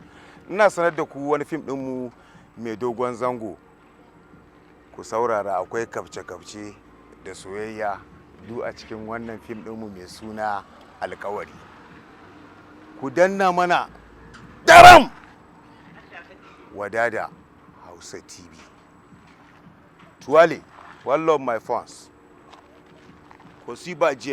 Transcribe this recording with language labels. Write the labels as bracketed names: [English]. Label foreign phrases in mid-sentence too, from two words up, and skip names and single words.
[Hausa] Ina sanar da ku wani fim ɗinmu mai dogon zango. Ku saurara, akwai kafce-kafce da soyayya duk a cikin wannan fim ɗinmu mai suna Alkawari. Ku danna mana daram Wadada Hausa TV. [English] Tuwale, one love my fans. [Hausa] Ko si ba jiya